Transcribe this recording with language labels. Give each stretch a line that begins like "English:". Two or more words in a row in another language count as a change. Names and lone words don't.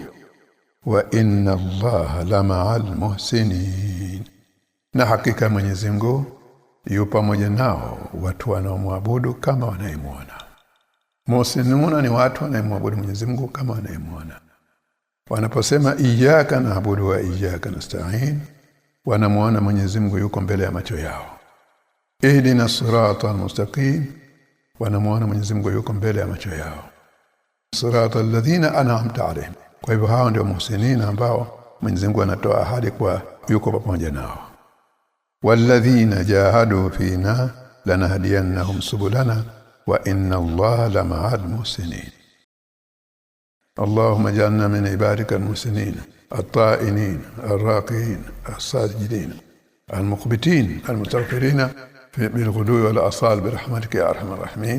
Arabic: وإن الله لمع المحسنين,
Swahili: na hakika Mwenyezi Mungu yupo pamoja nao watu wanaomwabudu kama wanayemuona. Muhsinuna ni watu wanaomwabudu Mwenyezi Mungu kama wanayemuona.
Arabic: Wanaposema إياك نعبد وإياك نستعين,
Swahili: wanamuona Mwenyezi Mungu yuko mbele ya macho yao.
Arabic: اهدنا الصراط المستقيم,
Swahili: wanamuona Mwenyezi Mungu yuko mbele ya macho yao.
Arabic: صراط الذين أنعمت عليهم,
Swahili: kwa hivyo hao ndio muhsinina ambao Mwenyezi Mungu anatoa ahadi kwa yuko pamoja nao.
Arabic: والذين جاهدوا فينا لنهدينهم سبلنا وإن الله لمع المحسنين. اللهم اجعلنا من عبادك المحسنين الطائعين الراكعين الساجدين المخبتين المستغفرين بالغدو والآصال برحمتك يا أرحم الراحمين.